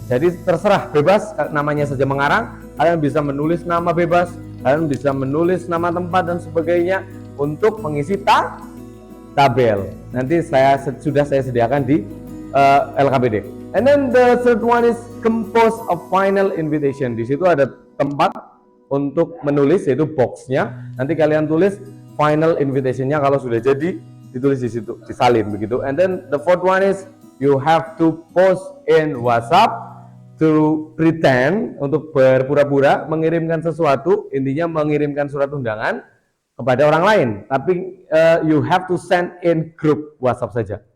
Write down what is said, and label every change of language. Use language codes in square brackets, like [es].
[id] Jadi terserah, bebas, namanya saja mengarang. Kalian bisa menulis nama bebas, kalian bisa menulis nama tempat dan sebagainya untuk mengisi tabel. Nanti sudah saya sediakan di LKPD. [en] And then the third one is compose a final invitation. [id] Di situ ada tempat untuk menulis, yaitu boxnya. Nanti kalian tulis final invitationnya, kalau sudah jadi ditulis di situ, disalin begitu. [en] And then the fourth one is you have to post in WhatsApp to pretend, untuk berpura-pura mengirimkan sesuatu, intinya mengirimkan surat undangan kepada orang lain, tapi you have to send in group WhatsApp saja.